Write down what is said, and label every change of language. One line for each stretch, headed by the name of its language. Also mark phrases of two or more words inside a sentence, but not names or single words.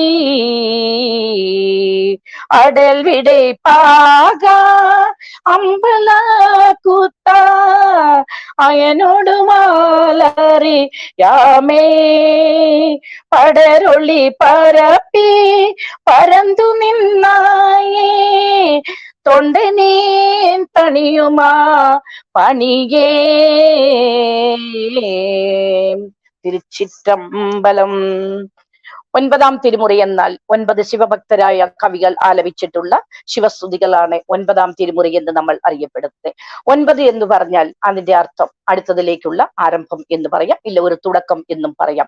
Tamil: அடல் விடை பாகா அம்பல கூத்தா அயனோடு மாலரி யாமே படரொளி பரப்பி பரந்து நின்னாயே தொண்டனேன் தனியுமா பணியே.
Malayalam: തിരുച്ചിറ്റമ്പലം. 9ാം തിരുമുറി എന്നാൽ 9 ശിവഭക്തരായ കവികൾ ആലപിച്ചിട്ടുള്ള ശിവസ്തുതികളാണ് 9ാം തിരുമുറി എന്ന് നമ്മൾ അറിയപ്പെടുന്നത്. 9 എന്ന് പറഞ്ഞാൽ അതിന്റെ അർത്ഥം അടുത്തതിലേക്കുള്ള ആരംഭം എന്ന് പറയാം, ഇല്ല ഒരു തുടക്കം എന്നും പറയാം.